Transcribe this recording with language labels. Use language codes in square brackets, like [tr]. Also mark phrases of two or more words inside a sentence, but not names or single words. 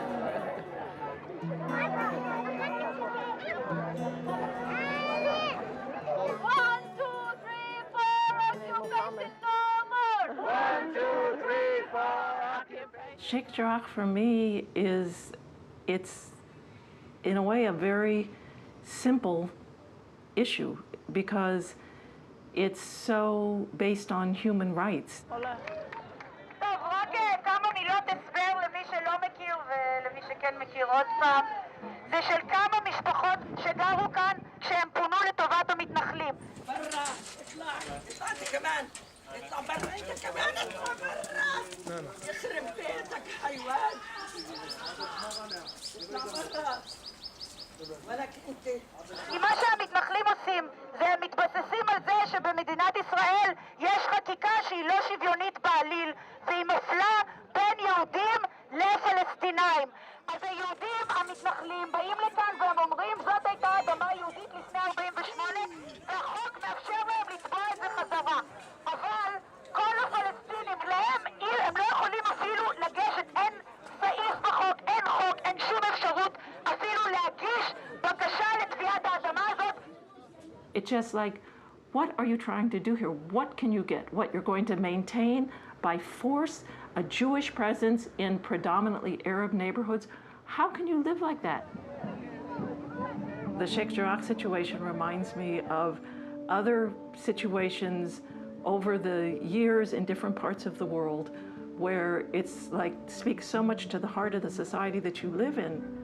[en] SHEIKH JARRAH for me it's in a way a very simple issue because it's so based on human rights. [he] טוב, רק כמה מילות הסבר למי שלא מכיר ולמי שכן מכיר עוד פעם. זה של כמה משפחות שגרו כאן כשהם פונו לטובת המתנחלים. [ar] ברא, اطلعي كمان. اطلع برا انت كمان اطلع برا. يخرب بيتك حيوان. اطلع برا. [he] כי מה שהמתנחלים עושים זה הם מתבססים על זה שבמדינת ישראל יש חקיקה שהיא לא שוויונית בעליל והיא מפלה בין יהודים לפלסטינאים. אז היהודים המתנחלים באים לכאן והם אומרים זאת הייתה אדמה יהודית לפני 48 והחוק מאפשר להם לתבוע את זה חזרה. אבל כל הפלסטינים להם הם לא יכולים אפילו לגשת, אין סעיף בחוק, אין חוק, אין שום אפשרות אפילו להגיש בקשה לתביעת האדמה הזאת. [en] It's just what are you trying to do here? What can you get? What you're going to maintain by force a Jewish presence in predominantly Arab neighborhoods? How can you live like that? The SHEIKH JARRAH situation reminds me of other situations over the years in different parts of the world where it's speaks so much to the heart of the society that you live in.